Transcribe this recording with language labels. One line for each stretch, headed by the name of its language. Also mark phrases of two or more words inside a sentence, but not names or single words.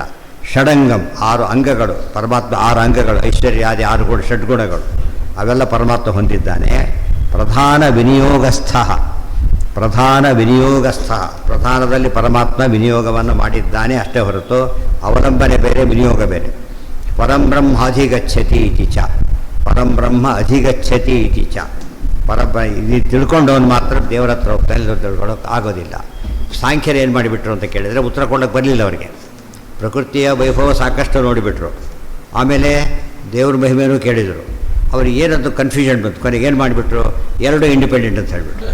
Kannada: ಷಡಂಗಂ 6 ಅಂಗಗಳು, ಪರಮಾತ್ಮ 6 ಅಂಗಗಳು, ಐಶ್ವರ್ಯಾದಿ 6 ಗುಣ, ಷಡ್ಗುಣಗಳು ಅವೆಲ್ಲ ಪರಮಾತ್ಮ ಹೊಂದಿದ್ದಾನೆ. ಪ್ರಧಾನ ವಿನಿಯೋಗಸ್ಥ, ಪ್ರಧಾನದಲ್ಲಿ ಪರಮಾತ್ಮ ವಿನಿಯೋಗವನ್ನು ಮಾಡಿದ್ದಾನೆ ಅಷ್ಟೇ ಹೊರತು ಅವಲಂಬನೆ ಬೇರೆ, ವಿನಿಯೋಗ ಬೇರೆ.
Sanskrit: ಪರಂಬ್ರಹ್ಮ ಅಧಿಗಚ್ಚತಿ ಇತಿ ಚ, ಪರಂಬ್ರಹ್ಮ ಅಧಿಗಚ್ಚತಿ ಇತಿ ಚ.
Kannada: ಇದು ತಿಳ್ಕೊಂಡವನು ಮಾತ್ರ ದೇವರ ಹತ್ರ ಹೋಗ್ತಾನೆ, ತಿಳ್ಕೊಳ್ಳೋಕೆ ಆಗೋದಿಲ್ಲ. ಸಾಂಖ್ಯರು ಏನು ಮಾಡಿಬಿಟ್ರು ಅಂತ ಕೇಳಿದರೆ ಉತ್ತರ ಕೊಡೋಕ್ಕೆ ಬರಲಿಲ್ಲ ಅವರಿಗೆ. ಪ್ರಕೃತಿಯ ವೈಭವ ಸಾಕಷ್ಟು ನೋಡಿಬಿಟ್ರು. ಆಮೇಲೆ ದೇವ್ರ ಮಹಿಮೆನೂ ಕೇಳಿದರು. ಅವ್ರಿಗೆ ಏನಂತ ಕನ್ಫ್ಯೂಷನ್ ಬಂತು. ಕೊನೆಗೆ ಏನು ಮಾಡಿಬಿಟ್ರು, 2 ಇಂಡಿಪೆಂಡೆಂಟ್ ಅಂತ ಹೇಳಿಬಿಟ್ರು.